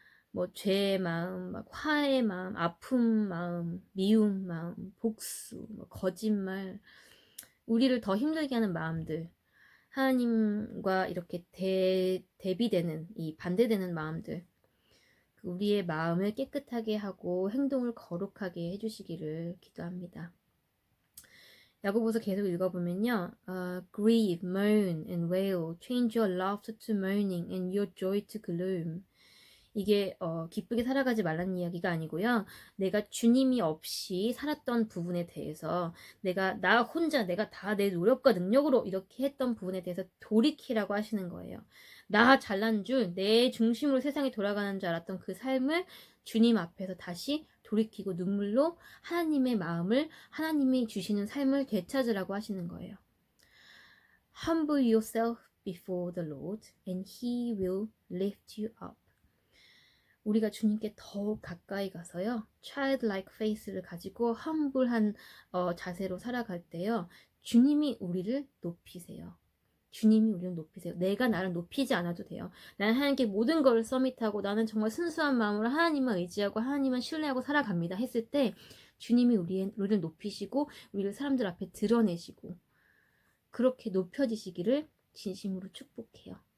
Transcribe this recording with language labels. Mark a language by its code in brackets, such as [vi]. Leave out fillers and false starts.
[ko] 뭐 죄의 마음, 막 화의 마음, 아픈 마음, 미움 마음, 복수, 뭐 거짓말, 우리를 더 힘들게 하는 마음들. 하나님과 이렇게 대비되는 이 반대되는 마음들, 우리의 마음을 깨끗하게 하고 행동을 거룩하게 해주시기를 기도합니다. 야고보서 계속 읽어보면요. [en] Grieve, moan and wail, change your laughter to mourning and your joy to gloom. [ko] 이게 기쁘게 살아가지 말라는 이야기가 아니고요. 내가 주님이 없이 살았던 부분에 대해서 나 혼자 내가 다 내 노력과 능력으로 이렇게 했던 부분에 대해서 돌이키라고 하시는 거예요. 나 잘난 줄, 내 중심으로 세상이 돌아가는 줄 알았던 그 삶을 주님 앞에서 다시 돌이키고 눈물로 하나님의 마음을, 하나님이 주시는 삶을 되찾으라고 하시는 거예요. [en] Humble yourself before the Lord and He will lift you up. [ko] 우리가 주님께 더욱 가까이 가서요. [en] childlike face [ko] 를 가지고 humble한 자세로 살아갈 때요. 주님이 우리를 높이세요. 주님이 우리를 높이세요. 내가 나를 높이지 않아도 돼요. 나는 하나님께 모든 걸 서밋하고 나는 정말 순수한 마음으로 하나님만 의지하고 하나님만 신뢰하고 살아갑니다 했을 때 주님이 우리를 높이시고 우리를 사람들 앞에 드러내시고 그렇게 높여지시기를 진심으로 축복해요.